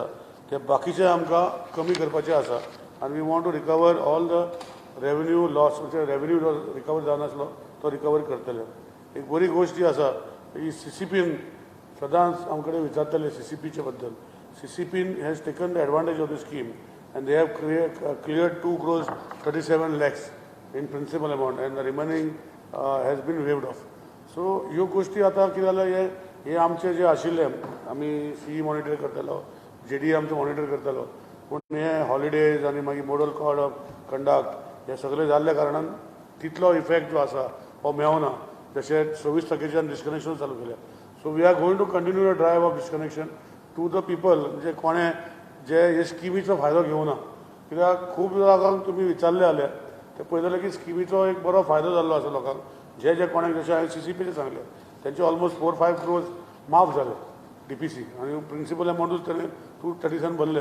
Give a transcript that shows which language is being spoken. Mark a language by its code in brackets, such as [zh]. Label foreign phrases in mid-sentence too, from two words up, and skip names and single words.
[kok] ते बाकीचे आमकां कमी करपाचे आसा. आनी [en] we want to recover all the revenue loss, [kok] म्हणजे रेवन्यू जो रिकवर जानासलो तो रिकवर करतले. एक बरी गोश्ट जी आसा ही CCPन सदांच आमचे कडेन विचारतले CCPचे बद्दल. [en] CCPन has taken the advantage of the scheme and they have cleared 2,37 lakhs in principal amount and the remaining has been waived off. [kok] So ह्यो गोष्टी आतां कितें जालें, हे आमचे जे आशिल्ले आमी CE मॉनिटर करतालो, JD आमचो मॉनिटर करतालो, पूण हे हॉलिडेज आनी मागीर [en] model code of conduct [kok] हे सगळे जाल्ल्या कारणान तितलो इफेक्ट जो आसा हो मेळना. जशें 26 तारखेच्यान डिस्कनेक्शन चालू केल्या. [en] so we are going to continue the drive of disconnection to the people, [kok] म्हणजे कोणे जे हे स्किमीचो फायदो घेवना. कित्याक खूब लोकांक तुमी विचारले जाल्यार ते पळयतले की स्किमीचो एक बरो फायदो जाल्लो आसा लोकांक. जे कोणाक जशें हांवें CCPचे सांगले त्यांचे ऑलमोस्ट 4-5 क्रोज माफ जाले DPC आनी प्रिंसिपल अमावंटूच ताणें 237 भरले.